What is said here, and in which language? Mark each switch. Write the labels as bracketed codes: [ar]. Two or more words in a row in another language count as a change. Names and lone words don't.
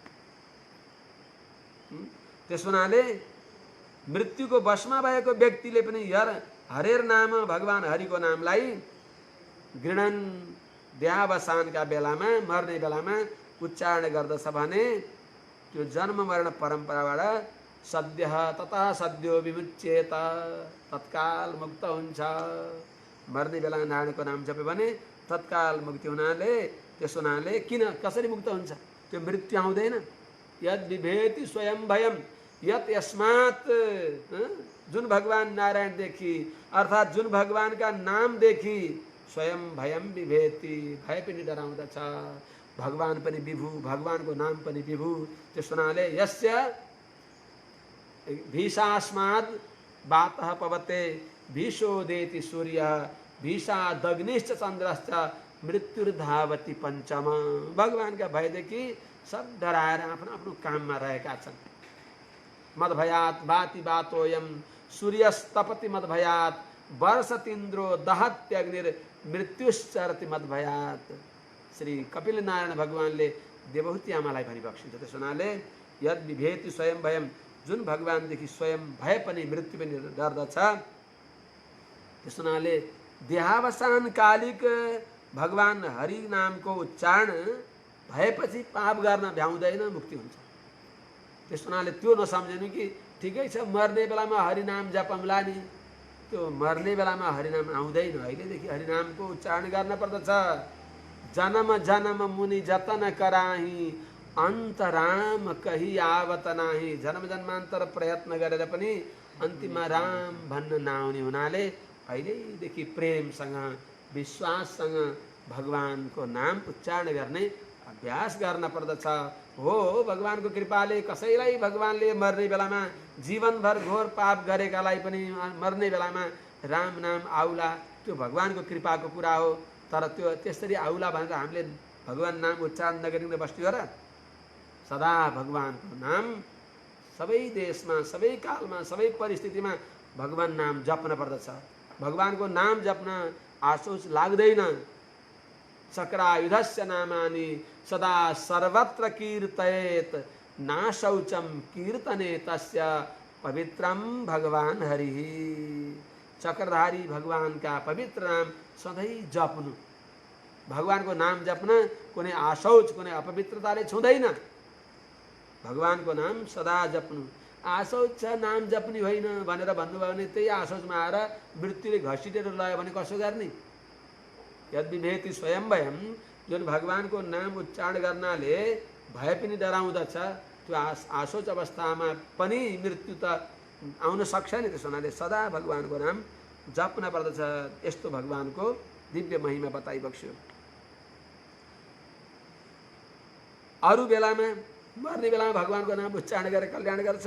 [ne] त्यस हुनाले मृत्युको वशमा भएको व्यक्तिले पनि हरेर नाम, भगवान हरिको नामलाई घृणन देहावसानका बेलामा, मर्ने बेलामा उच्चारण गर्दछ भने त्यो जन्म मरण परम्पराबाट [sa] सद्य ततः सद्यो विमुच्येत, [ne] तत्काल मुक्त हुन्छ। मर्ने बेला नारायणको नाम जप्यो भने तत्काल मुक्ति हुनाले, त्यस हुनाले कसरी मुक्त हुन्छ? त्यो मृत्यु आउँदैन। [sa] यद विभेति स्वयं भयम यत यस्मात्, [ne] जुन भगवान नारायणदेखि अर्थात् जुन भगवानका नामदेखि [sa] स्वयं भयम विभेति, [ne] भय पनि डराउँदछ। भगवान पनि विभु, भगवानको नाम पनि विभु। त्यस हुनाले [sa] यस्य भीषास्माद् वातः पवते भीषोदेति सूर्य भीषादग्निश्च चन्द्रश्च मृत्युर्धावति पञ्चम। [ne] भगवानका भयदेखि सब डराएर आफ्नो आफ्नो काममा रहेका छन्। [sa] मदभयात् बाति बातोयम सूर्यस्तपति मदभयात् वर्षतीन्द्रो दहत्यग्निर मृत्युश्चरति मदभयात्। [ne] श्री कपिल नारायण भगवानले देवहूति आमालाई भनिबक्सिन्छ। त्यस हुनाले [sa] यद विभेति स्वयं भयम, [ne] जुन भगवानदेखि स्वयं भय पनि मृत्यु पनि डर्दछ। त्यस हुनाले देहावसान कालिक भगवान हरि नामको उच्चारण भएपछि पाप गर्न भ्याउँदैन, मुक्ति हुन्छ। त्यस हुनाले त्यो नसम्झिनु कि ठिकै छ मर्ने बेलामा हरिनाम जपौँला नि, त्यो मर्ने बेलामा हरिनाम आउँदैन। अहिलेदेखि हरिनामको उच्चारण गर्न पर्दछ। [awa] जन्म जन्म मुनि जतन कराही अन्तराम कही आवत नाही। [ne] जन्म जन्मान्तर प्रयत्न गरेर पनि अन्तिममा राम भन्न नआउने हुनाले अहिलेदेखि प्रेमसँग विश्वाससँग भगवानको नाम उच्चारण गर्ने अभ्यास गर्न पर्दछ। हो, भगवानको कृपाले कसैलाई भगवानले मर्ने बेलामा जीवनभर घोर पाप गरेकालाई पनि मर्ने बेलामा राम नाम आउला, त्यो भगवानको कृपाको कुरा हो। तर त्यो त्यसरी आउला भनेर हामीले भगवान नाम उच्चारण नगरिकन बस्ने हो र? सदा भगवानको नाम सबै देशमा, सबै कालमा, सबै परिस्थितिमा भगवान नाम जप्न पर्दछ। भगवानको नाम जप्न आसोच लाग्दैन। [sa] चक्रायुधस्य नामानि सदा सर्वत्र कीर्तयेत नाशौचम कीर्तने तस्य पवित्रम भगवान हरि। [ne] चक्रधारी भगवानका पवित्र नाम सधैँ जप्नु। भगवानको नाम जप्न कुनै आशौच, कुनै अपवित्रताले छुँदैन। भगवानको नाम सदा जप्नु। आशौच छ नाम जप्ने होइन भनेर भन्नुभयो भने त्यही आशौचमा आएर मृत्युले घसिटेर लयो भने कसो गर्ने? [sa] यद विभेति स्वयं भयम, [ne] जुन भगवानको नाम उच्चारण गर्नाले भय पनि डराउँदछ, त्यो आशोच अवस्थामा पनि मृत्यु त आउन सक्छ नि। त्यस हुनाले सदा भगवानको नाम जप्न पर्दछ। यस्तो भगवानको दिव्य महिमा बताइबक्स्यो। अरू बेलामा मर्ने बेलामा भगवानको नाम उच्चारण गरेर कल्याण गर्छ।